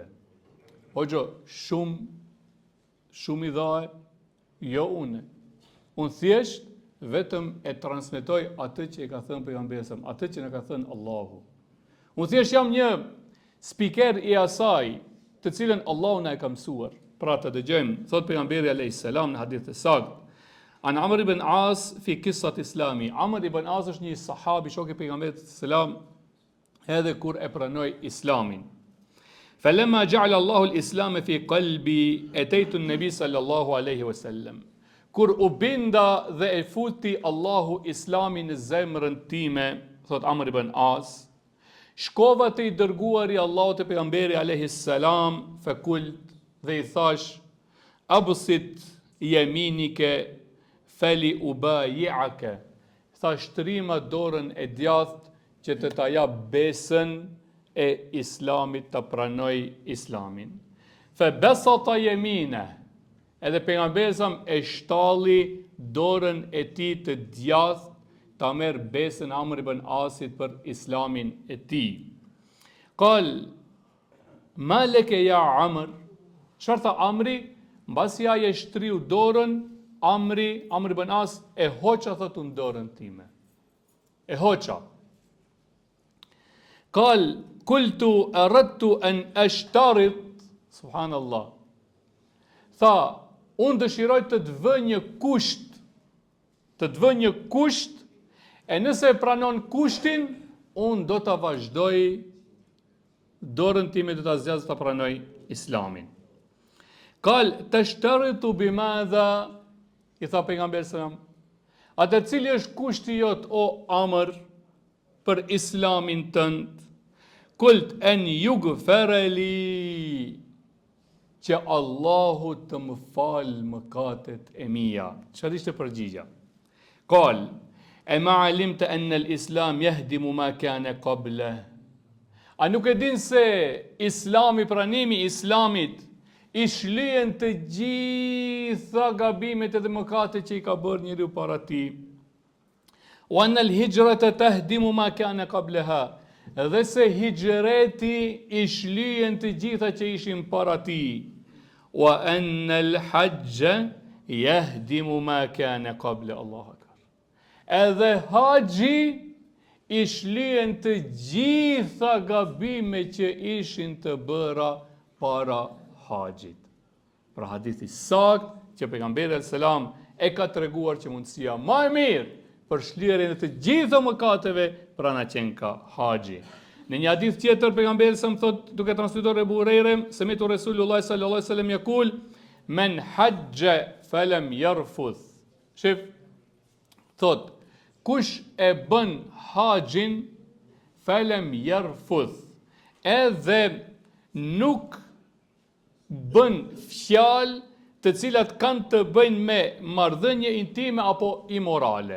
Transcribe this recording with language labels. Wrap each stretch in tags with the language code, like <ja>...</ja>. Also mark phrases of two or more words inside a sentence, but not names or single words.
<sq>Hoxho, shumë i dhaje, jo une. Unë thjesht vetëm e transmetoj atë që e ka thënë pejgamberi, atë që na ka thënë Allahu. Unë thjesht jam një spiker i asaj të cilën Allahu na e ka mësuar. Pra të dëgjojmë, thot pejgamberi</sq> <ar>عليه السلام</ar> <sq>në hadith të saktë.</sq> <ar>عن عمرو بن العاص في قصة إسلامه.</ar> <sq>Amr ibn As është një sahabi, shok i pejgamberit selam, edhe kur e pranoi islamin.</sq> <ar>فلما جعل الله الإسلام في قلبي أتيت النبي صلى الله عليه وسلم.</ar> <sq>Kur u binda dhe e futi Allahu islamin në zemrën time, thot Amr ibn As, shkova te i dërguari Allahut te pejgamberi</sq> <ar>عليه السلام,</ar> <sq>fakult dhe i thash,</sq> <ar>ابسط يمينك فلأبايعك.</ar> <sq>Thash trima dorën e djathtë që të ta jap besën e islamit, të pranoj islamin.</sq> <ar>فبسط يمينه.</ar> <sq>Edhe pejgamberi e shtalli dorën e tij të djathtë ta merr besën Amr ibn Asit për islamin e tij.</sq> <ar>قال ما لك يا عمرو.</ar> <sq>Çfarë tha Amri? Mbasi ai e shtriu dorën, Amr ibn As e hoqa thot unë dorën time. E hoqa.</sq> <ar>قال قلت أردت أن أشترط سبحان الله.</ar> <sq>Tha, unë dëshiroj të të vë një kusht, e nëse e pranon kushtin, unë do të vazhdoj dorën time, do të zgjasë të pranoj islamin.</sq> <ar>قال تشترط بماذا,</ar> <sq>i tha pejgamberi selam, atë cili është kushti jot o Amr për islamin tënd?</sq> <ar>قلت أن يغفر لي,</ar> <sq>që Allahu të më falë mëkatet e mia. Çfarë ishte përgjigja?</sq> <ar>قال أما علمت أن الإسلام يهدم ما كان قبله.</ar> <sq>A nuk e din se islami, pranimi i islamit, i shlyen të gjitha gabimet edhe mëkatet që i ka bërë njeriu para tij.</sq> <ar>وأن الهجرة تهدم ما كان قبلها.</ar> <sq>Dhe se hijreti i shlyen të gjitha që ishin para tij.</sq> <ar>وأن الحج يهدم ما كان قبله. الله أكبر.</ar> <sq>Edhe haxhi i shlyen të gjitha gabimet që ishin të bëra para haxhit. Pra hadithi sakt që pejgamberi</sq> <ar>عليه السلام</ar> <sq>e ka treguar që mundësia më e mirë për shlirjen e të gjitha mëkateve prana qenë ka haxhi. Në një hadith tjetër pejgamberi sa më thot, duke transmetuar Ebu Hurajre,</sq> <ar>سمعت رسول الله صلى الله عليه وسلم يقول من حج فلم يرفث.</ar> <sq>Shif, thot, kush e bën haxhin</sq> <ar>فلم يرفث,</ar> <sq>edhe nuk bën fjalë të cilat kanë të bëjnë me marrëdhënie intime apo imorale.</sq>